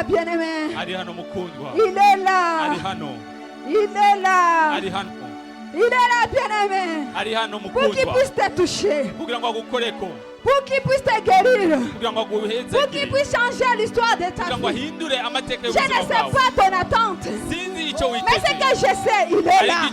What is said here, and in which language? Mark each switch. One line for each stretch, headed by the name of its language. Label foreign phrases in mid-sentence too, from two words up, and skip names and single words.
French: bien-aimé.
Kinyarwanda: ari hano mukundwa,
French: Il est là.
Kinyarwanda: ari hano,
French: Il est là.
Kinyarwanda: ari hano,
French: Il est là, bien-aimé.
Kinyarwanda: ari hano
French: Pour qu'il
Kinyarwanda: mukundwa,
French: puisse te toucher.
Kinyarwanda: kugira ngo agukoreko,
French: Pour qu'il puisse te guérir.
Kinyarwanda: kugira ngo
French: Pour qu'il
Kinyarwanda: aguhezagire,
French: puisse changer l'histoire de ta
Kinyarwanda: kugira ngo
French: vie.
Kinyarwanda: ahindure amateka
French: Je ne
Kinyarwanda: y'ubuzima
French: sais
Kinyarwanda: bwawe.
French: pas ton attente.
Kinyarwanda: Sinzi icyo
French: Mais ce
Kinyarwanda: witeze,
French: que je sais, il est
Kinyarwanda: ariko
French: là.